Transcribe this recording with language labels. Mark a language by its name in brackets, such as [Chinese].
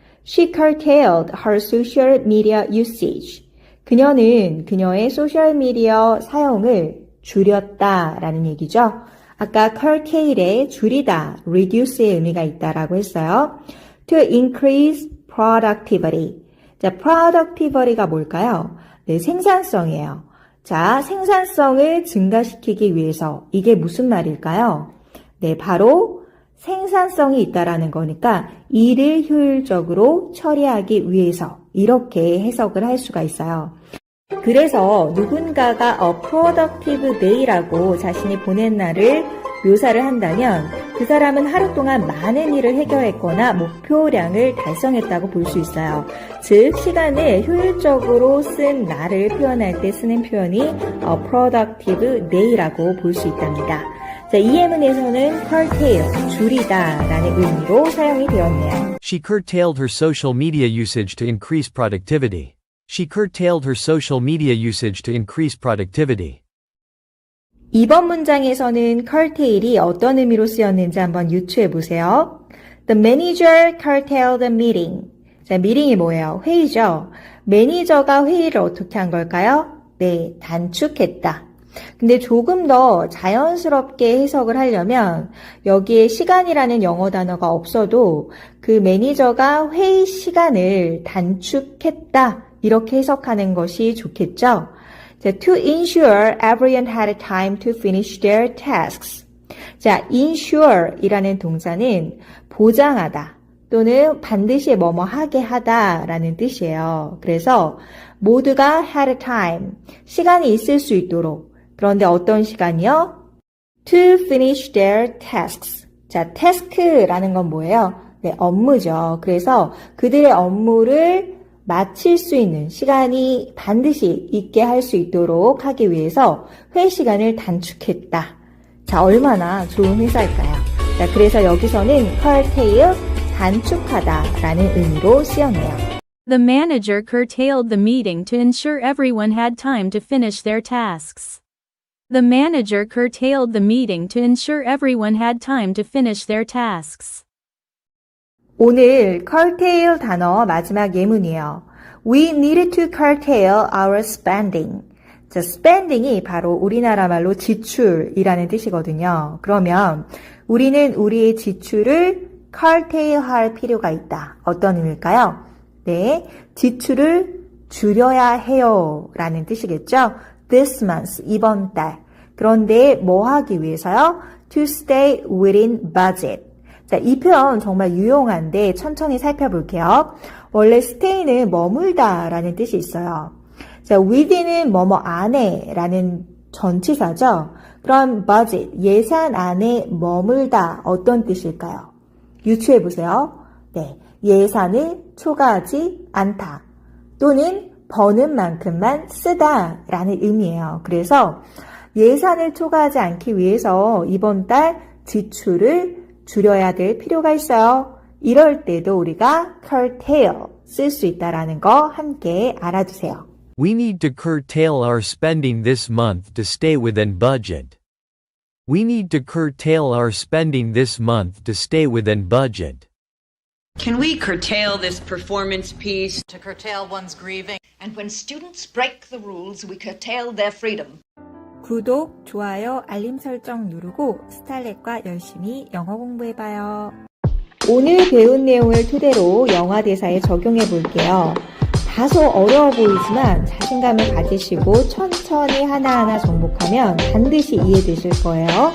[English] She curtailed her social media usage. [Korean] 그녀는 그녀의 소셜미디어 사용을 줄였다라는 얘기죠. 아까 curtail에 줄이다, reduce의 의미가 있다라고 했어요. [English] To increase productivity. [Korean] 자, productivity가 뭘까요? 네, 생산성이에요. 자, 생산성을 증가시키기 위해서 이게 무슨 말일까요? 네, 바로 생산성이 있다라는 거니까 일을 효율적으로 처리하기 위해서 이렇게 해석을 할 수가 있어요. 그래서 누군가가 [English] a productive day [Korean] 라고 자신이 보낸 날을 묘사를 한다면 그 사람은 하루 동안 많은 일을 해결했거나 목표량을 달성했다고 볼 수 있어요. 즉, 시간을 효율적으로 쓴 날을 표현할 때 쓰는 표현이 [English] a productive day [Korean] 라고 볼 수 있답니다. 자, 이 예문에서는 curtail, 줄이다 라는 의미로 사용이 되었네요. [English] She curtailed her social media usage to increase productivity. She curtailed her social media usage to increase productivity. [Korean] 이번 문장에서는 curtail이 어떤 의미로 쓰였는지 한번 유추해 보세요. [English] The manager curtailed the meeting. [Korean] 자, meeting이 뭐예요? 회의죠. 매니저가 회의를 어떻게 한 걸까요? 네, 단축했다. 근데 조금 더 자연스럽게 해석을 하려면 여기에 시간이라는 영어 단어가 없어도 그 매니저가 회의 시간을 단축했다. 이렇게 해석하는 것이 좋겠죠? [English] 자, to ensure everyone had time to finish their tasks. [Korean] 자, ensure 이라는 동사는 보장하다 또는 반드시 뭐뭐 하게 하다라는 뜻이에요. 그래서 모두가 [English] had time, [Korean] 시간이 있을 수 있도록. 그런데 어떤 시간이요? [English] To finish their tasks. [Korean] 자, task라는 건 뭐예요? 네, 업무죠. 그래서 그들의 업무를 마칠 수 있는 시간이 반드시 있게 할 수 있도록 하기 위해서 회의 시간을 단축했다. 자, 얼마나 좋은 회사일까요? 자, 그래서 여기서는 curtail, 단축하다라는 의미로 쓰였네요. [English] The manager curtailed the meeting to ensure everyone had time to finish their tasks. The manager curtailed the meeting to ensure everyone had time to finish their tasks. [Korean] 오늘 curtail 단어 마지막 예문이에요. [English] We needed to curtail our spending. [Korean] 자, spending이 바로 우리나라 말로 지출이라는 뜻이거든요. 그러면 우리는 우리의 지출을 curtail 할 필요가 있다. 어떤 의미일까요? 네, 지출을 줄여야 해요 라는 뜻이겠죠. [English] This month, [Korean] 이번 달. 그런데 뭐 하기 위해서요? [English] To stay within budget. [Korean] 자, 이 표현 정말 유용한데 천천히 살펴볼게요. 원래 stay는 머물다 라는 뜻이 있어요. 자, within은 뭐뭐 안에 라는 전치사죠. 그럼 budget, 예산 안에 머물다 어떤 뜻일까요? 유추해보세요. 네, 예산을 초과하지 않다. 또는 버는 만큼만 쓰다 라는 의미예요. 그래서 예산을 초과하지 않기 위해서 이번 달 지출을 줄여야 될 필요가 있어요. 이럴 때도 우리가 curtail 쓸 수 있다라는 거 함께 알아두세요. [English] We need to curtail our spending this month to stay within budget. We need to curtail our spending this month to stay within budget. Can we curtail this performance piece? To curtail one's grieving. And when students break the rules, we curtail their freedom. [Korean] 구독, 좋아요, 알림 설정 누르고 스탈렛과 열심히 영어 공부해봐요. 오늘 배운 내용을 토대로 영화 대사에 적용해 볼게요. 다소 어려워 보이지만 자신감을 가지시고 천천히 하나하나 정복하면 반드시 이해되실 거예요.